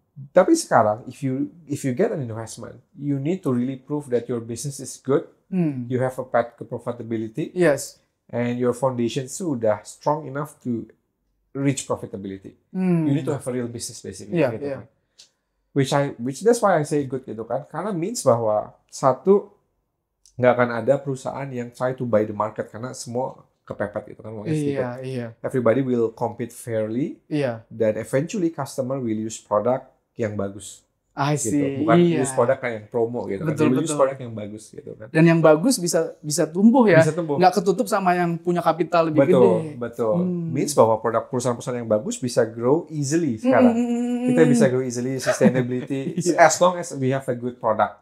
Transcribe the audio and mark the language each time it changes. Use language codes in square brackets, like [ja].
[id] Tapi sekarang [en] if you get an investment, you need to really prove that your business is good. You have a path to profitability. And your foundation [id] sudah [en] strong enough to reach profitability. You need to have a real business basically. [id] Gitu kan. [en] Which that's why I say good [id] gitu kan. Karena means bahwa satu, nggak akan ada perusahaan yang [en] try to buy the market [id] karena semua kepepet gitu kan. [en] Everybody will compete fairly. Dan eventually customer will use product [id] yang bagus. Gitu. Bukan use produk kayak yang promo gitu kan. Use produk yang bagus gitu kan. Dan yang bagus bisa tumbuh ya. Nggak ketutup sama yang punya kapital lebih gede. Betul. Means bahwa perusahaan-perusahaan yang bagus bisa [en] grow easily [id] sekarang. Kita bisa [en] grow easily, sustainability as long as we have a good product.